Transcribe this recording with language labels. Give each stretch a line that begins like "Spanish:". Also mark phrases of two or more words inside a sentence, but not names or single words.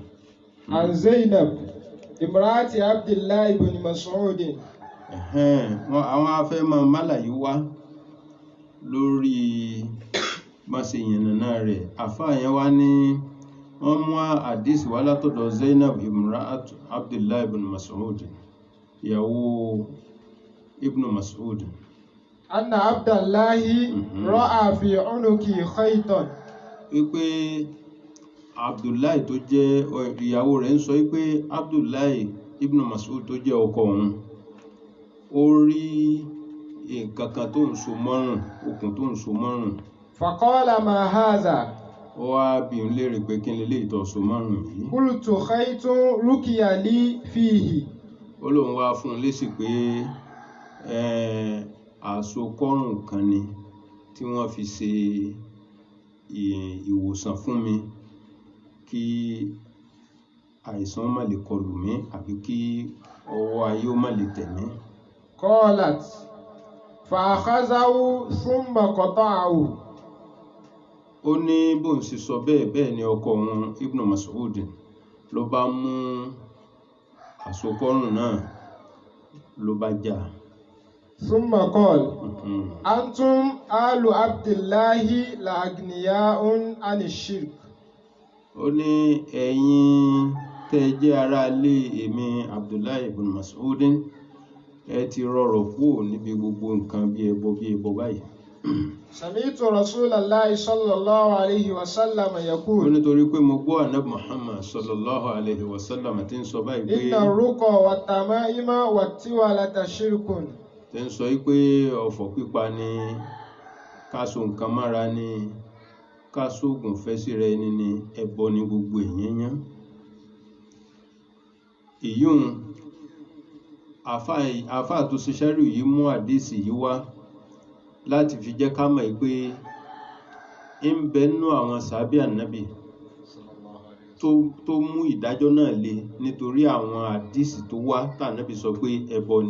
Arabic: عن زينب امرأة عبد الله بن مسعود.
Yoruba: Àwọn afẹ́mọ̀ málàyí wá lórí máṣe yànnàná rẹ̀. Àfáà yẹn wá ní wọ́n mú àdísì wá látọ̀dọ̀ Zainab imraati Abdullahi ibn Mas'ud, ìyàwó Ibn Mas'ud.
Arabic: أن عبد الله رأى في عنقي خيطا.
Yoruba: Wípé Abdullahi tó jẹ́ ìyàwó rẹ̀ ń sọ wípé Abdullahi Ibn Mas'ud tó jẹ́ ọkọ òun ó rí nǹkan kan tó ń so mọ́rùn, okùn tó ń so mọ́rùn.
Arabic: فقال ما هذا
Yoruba: Ó wá bi ń léèrè pé kí ni lè tọ́ so mọ́rùn yìí.
Arabic: قلت خيط ركي لي فيه
Yoruba: Ó lóun wá fún un lésì pé àsokọ́rùn kan ni tí wọ́n fi ṣe ìwòsàn fún mi kí àìsàn má lè kọlù mí àbí kí ọwọ́ ayé ó má lè tẹ̀ mí.
Arabic: قالت فأخذه ثم قطعه.
Yoruba: Ó ní bóun sì sọ bẹ́ẹ̀ ni ọkọ òun Ibn Mas'ud ló bá mú àsokọ́rùn náà ló bá já.
Arabic: ثم قال أنتم آل عبد الله لأغنياء عن الشرك.
Yoruba: Ó ní ẹ̀yin tẹ́ jẹ́ ará ilé èmi Abdullahi ibn Mas'ud ẹ ti rọrọ̀ kúrò níbi gbogbo nǹkan bí ẹbọ báyìí.
Arabic: سمعت رسول الله صلى الله عليه وسلم
Yoruba: Ó
Arabic: يقول
Yoruba: nítorí pé mo gbọ́ Ànábì Muhammad
Arabic: صلى الله عليه وسلم
Yoruba: tí ń sọ báyìí pé
Arabic: إن الرقى والتمائم والتولة شرك.
Yoruba: tí ń sọ pé ọ̀fọ̀ pípa ni, ká so nǹkan mára ni, ká sóògùn fẹ́ sí rẹ ni ẹbọ ni gbogbo èèyàn yán. Ìyún àfáà tó ṣe ṣẹ́rù yìí mú àdísì yìí wá láti fi jẹ́ ká mọ̀ pé ń bẹ nínú àwọn sàábí ànábì tó mú ìdájọ́ náà le nítorí àwọn àdísì tó wá tànábì sọ pé ẹbọ ni.